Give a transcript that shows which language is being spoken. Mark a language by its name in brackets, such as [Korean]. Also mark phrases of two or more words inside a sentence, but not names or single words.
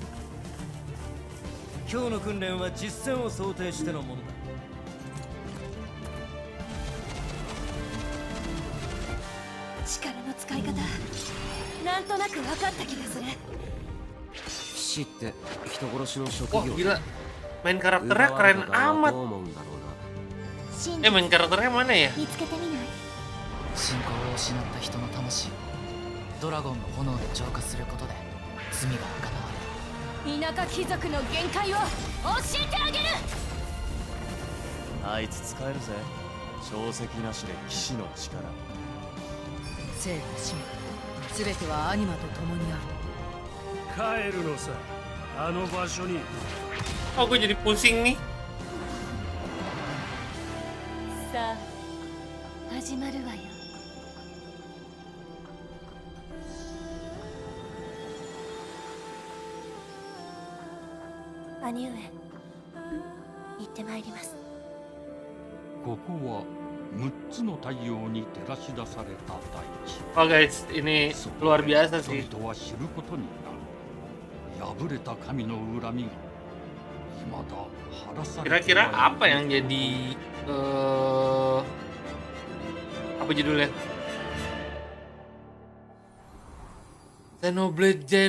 [Japanese] 今日の訓練は実践を想定してのものだ。力の使い方、なんとなく分かった気がする。騎士って人殺しの職 Wah 業 [Indonesian] gila, main karakternya keren amat. [Japanese] どう思うんだろうな [Indonesian] Main karakternya mana ya? [Japanese] 見つけてみない？信仰を失った人の魂をドラゴンの炎で浄化することで罪が贖われる。田舎貴族の限界を教えてあげる。あいつ使えるぜ。小石なしで騎士の力。生と死も全てはアニマと共にある。帰るのさ、あの場所に。 [Indonesian] Oh, gue jadi pusing nih. [Japanese] さあ、始まるわよ。兄上、行ってまいります。ここは6つの太陽に照らし出された大地 [Indonesian] Oh guys, ini luar biasa [Japanese] 人 [Indonesian] sih. [Japanese] 々は知ることになる破れた神の恨みが未だ晴らされて [Indonesian] Kira-kira apa yang jadi apa judulnya? Xenoblade 「 Genesis nggak tuh? [Japanese] その石は Genesis の原型 Genesis である [Indonesian] nggak tuh?